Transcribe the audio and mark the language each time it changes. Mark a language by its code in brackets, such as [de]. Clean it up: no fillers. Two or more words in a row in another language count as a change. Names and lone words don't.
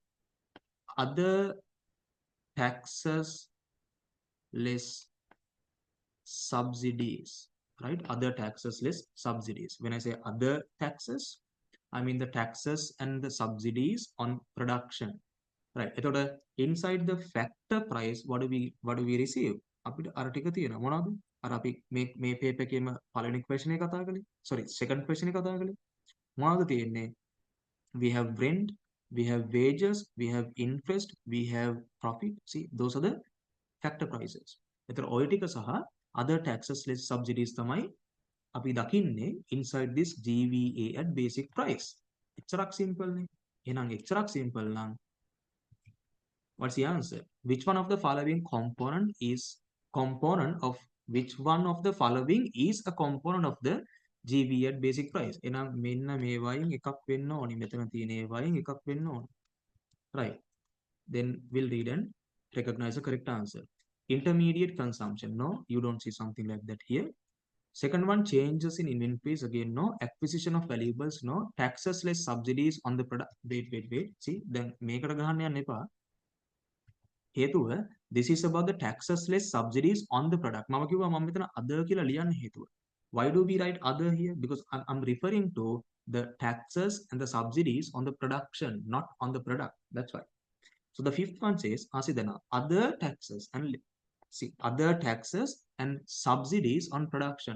[en] Other taxes less subsidies, right? Other taxes less subsidies. When I say other taxes, I mean the taxes and the subsidies on production, right? එතකොට inside the factor price, what do we receive? [si] අපිට අර ටික තියෙනවා මොනවද? අර අපි මේ paper එකේම පළවෙනි question එක කතා කළේ. [en] Sorry, second question [si] එක කතා කළේ. මොනවද තියෙන්නේ? [en] We have rent, we have wages, we have interest, we have profit. See, those are the factor prices. [si] එතකොට ඔය ටික සහ [en] other taxes less subsidies [si] තමයි අපි දකින්නේ [en] inside this GVA at basic price. [si] එච්චරක් simple නේ. එහෙනම් එච්චරක් simple නම් [en] what's the answer? Which one of the following component of which one of the following is a component of the GVA at basic price? [si] එහෙනම් මෙන්න මේ වයින් එකක් වෙන්න ඕනි. මෙතන තියෙන ඒ වයින් එකක් වෙන්න ඕනි. [en] Right. Then we'll read and recognize the correct answer. Intermediate consumption. No, you don't see something like that here. Second one, changes in inventories. Again, no. Acquisition of valuables. No. Taxes less subsidies on the product. Wait. See, then [si] මේකට ගහන්න යන්න එපා. [en] හේතුව this is about the taxes less subsidies on the product. [si] මම කිව්වා මම මෙතන other කියලා ලියන්න හේතුව. [en] Why do we write other here? Because I'm referring to the taxes and the subsidies on the production, not on the product. That's why. So the fifth one says, other taxes and subsidies on production.